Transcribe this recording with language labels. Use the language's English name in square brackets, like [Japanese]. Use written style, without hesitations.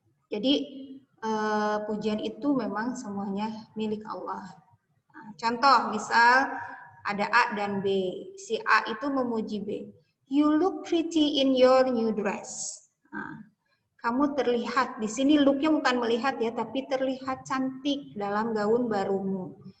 [Indonesian] Jadi pujian itu memang semuanya milik Allah. Nah, contoh, misal ada A dan B. Si A itu memuji B. [English] You look pretty in your new dress. [Indonesian] Nah, kamu terlihat, di sini look-nya bukan melihat ya, tapi terlihat cantik dalam gaun barumu.